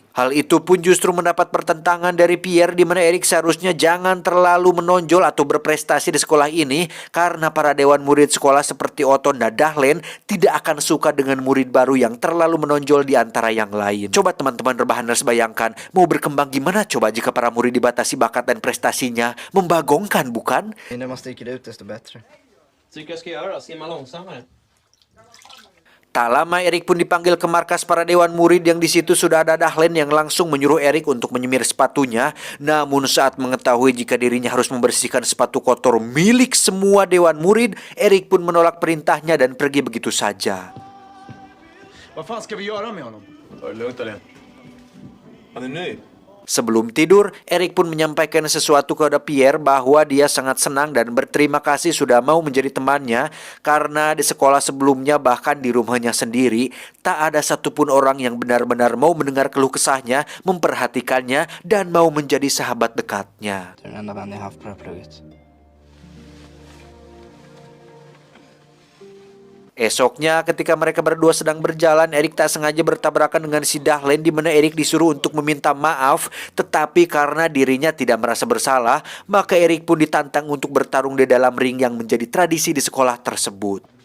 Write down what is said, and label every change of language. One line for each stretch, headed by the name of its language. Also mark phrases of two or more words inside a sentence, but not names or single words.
Indonesian: Hal itu pun justru mendapat pertentangan dari Pierre, di mana Erik seharusnya jangan terlalu menonjol atau berprestasi di sekolah ini, karena para dewan murid sekolah seperti Otto dan Dahlen tidak akan suka dengan murid baru yang terlalu menonjol di antara yang lain. Coba teman-teman Rebahaners bayangkan, mau berkembang gimana coba jika para murid dibatasi bakat dan prestasinya? Membagongkan, bukan?
Swedish: När man sticker ut desto bättre. Tycker jag ska göra? Simma långsammare.
Indonesian: Tak lama Erik pun dipanggil ke markas para dewan murid, yang di situ sudah ada Dahlen yang langsung menyuruh Erik untuk menyemir sepatunya. Namun saat mengetahui jika dirinya harus membersihkan sepatu kotor milik semua dewan murid, Erik pun menolak perintahnya dan pergi begitu saja.
Swedish: Vad fan ska vi göra med honom? Var det lugnt eller? Han är nöjd.
Indonesian: Sebelum tidur, Erik pun menyampaikan sesuatu kepada Pierre bahwa dia sangat senang dan berterima kasih sudah mau menjadi temannya, karena di sekolah sebelumnya bahkan di rumahnya sendiri tak ada satupun orang yang benar-benar mau mendengar keluh kesahnya, memperhatikannya, dan mau menjadi sahabat dekatnya.
Swedish: Det är den enda vän jag haft på det här plugget.
Indonesian: Esoknya ketika mereka berdua sedang berjalan, Erik tak sengaja bertabrakan dengan si Dahlen, di mana Erik disuruh untuk meminta maaf, tetapi karena dirinya tidak merasa bersalah, maka Erik pun ditantang untuk bertarung di dalam ring yang menjadi tradisi di sekolah tersebut.